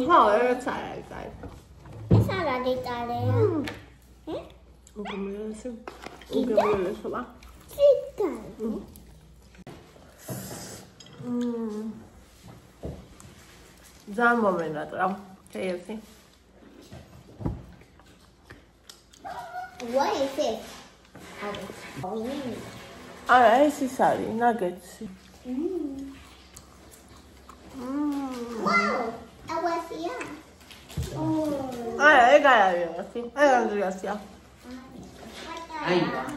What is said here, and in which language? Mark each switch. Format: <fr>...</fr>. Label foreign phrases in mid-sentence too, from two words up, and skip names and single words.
<ka>ხო, ეს არ არის წარე. ეს არ არის წარეა. უგემელესობა. Cita. ძალიან მომენატრა. KFC.</ka> <en>What is it?</en> <ka>არა, ეს ის არის, ნაგეტსი. Wow, awasია. არა, ეგ არ არის ევასი. ეგ ანდრიასია. აი.</ka>